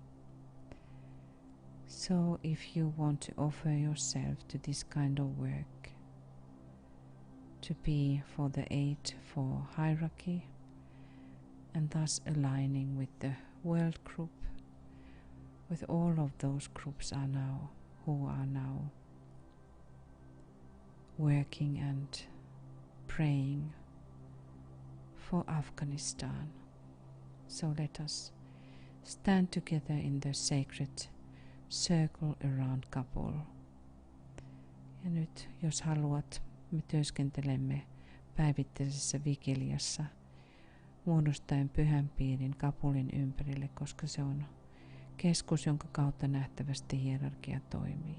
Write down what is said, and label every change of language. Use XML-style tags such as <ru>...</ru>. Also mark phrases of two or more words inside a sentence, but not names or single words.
<en>So if you want to offer yourself to this kind of work, to be for the 8 for hierarchy and thus aligning with the world group, with all of those groups who are now working and praying for Afghanistan. So let us stand together in the sacred circle around couple.</en> <fi>Ja nyt, jos haluat, me työskentelemme päivittäisessä vigiliassa muodostaen pyhän piirin kapulin ympärille, koska se on keskus, jonka kautta nähtävästi hierarkia toimii.</fi>